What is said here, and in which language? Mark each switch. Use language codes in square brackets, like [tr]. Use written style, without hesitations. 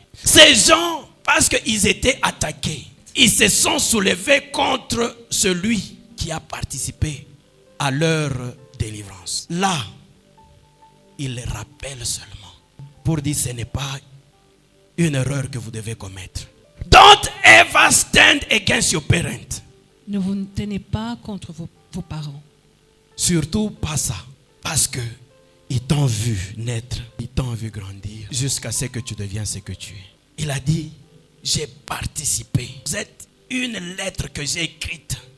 [fr] Ces gens, parce qu'ils étaient attaqués, ils se sont soulevés contre celui qui a participé à leur délivrance. Là, il les rappelle seulement pour dire ce n'est pas une erreur que vous devez commettre. [en] Don't ever stand against your parents. [fr] Ne vous tenez pas contre vos parents. Surtout pas ça. Parce que ils t'ont vu naître, ils t'ont vu grandir jusqu'à ce que tu deviens ce que tu es. Il a dit, j'ai participé. Vous êtes une lettre que j'ai écrite.